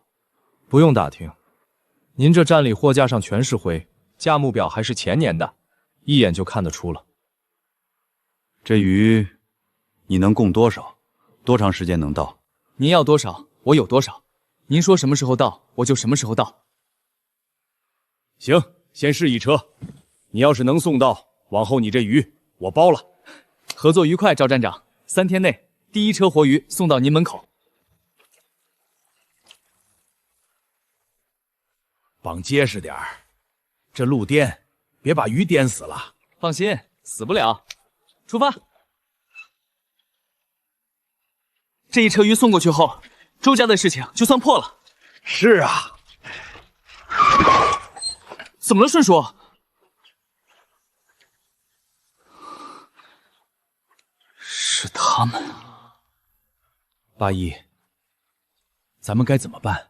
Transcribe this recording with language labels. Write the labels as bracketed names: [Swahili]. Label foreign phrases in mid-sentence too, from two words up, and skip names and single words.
[Chinese] 不用打聽，您這站裡貨架上全是灰，價目表還是前年的，一眼就看得出了。這魚你能供多少？多長時間能到？您要多少，我有多少。您說什麼時候到，我就什麼時候到。行，先試一車。你要是能送到，往後你這魚我包了。合作愉快，趙站長。3天內第1車活魚送到您門口。綁結實點兒，這路顛，別把魚顛死了。放心，死不了。出發。這1車魚送過去後，周家的事情就算破了。是啊。怎麼了，順叔？是他們。八一，咱們該怎麼辦？